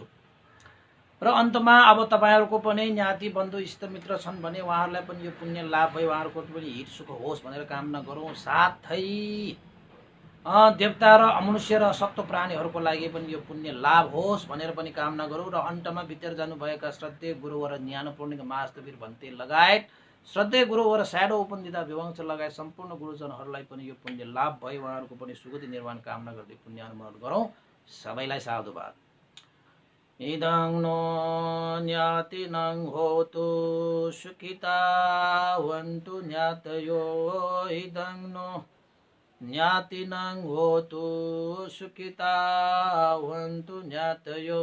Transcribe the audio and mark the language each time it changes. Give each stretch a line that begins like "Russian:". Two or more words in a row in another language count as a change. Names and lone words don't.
Nepali: र अन्तमा अब तपाईँहरूको पनि ज्ञाति बन्धु इष्टमित्र छन् भने उहाँहरूलाई पनि यो पुण्य लाभ भयो, उहाँहरूको पनि हित सुख होस् भनेर कामना गरौँ। साथै देवता र अमनुष्य र सत्व प्राणीहरूको लागि पनि यो पुण्य लाभ होस् भनेर पनि कामना गरौँ। र अन्तमा बितेर जानुभएका श्रद्धेय गुरुवर ज्ञानपूर्णिका महास्तवीर भन्ते लगायत श्रद्धेय गुरुवर स्याडो उपन्दिता विवंश लगायत सम्पूर्ण गुरुजनहरूलाई पनि यो पुण्य लाभ भयो, उहाँहरूको पनि सुगति निर्माण कामना गर्दै पुण्य अनुमोदन गरौँ। सबैलाई साधुवाद।
Pali: इदं नो ज्ञातिनं होतु सुखितावन्तु ज्ञातयो। इदं नो ज्ञातिनं होतु सुखितावन्तु ज्ञातयो।